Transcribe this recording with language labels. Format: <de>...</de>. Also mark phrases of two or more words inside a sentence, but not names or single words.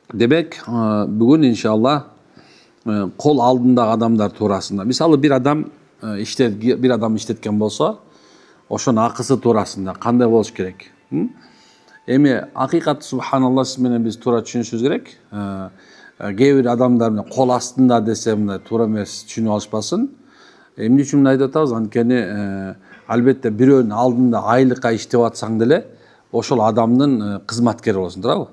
<kk>Демек, бүгін иншалла қол алдындағы адамдар турасында.</kk> <ky>Мысалы bir адам иштеткен болса, ошонун акысы турасында кандай болуш керек? Эми акыйкаты субханалла сиз менен биз туура түшүнүшүбүз керек. Кээ бир адамдар менен кол астында десе мындай туура эмес түшүнүп алышпасын. Эмне үчүн мындай айтып атабыз? Анткени албетте бирөөнүн алдында айлыкка иштеп атсаң деле ошол адамдын кызматкери болосуң, туурабы?</ky>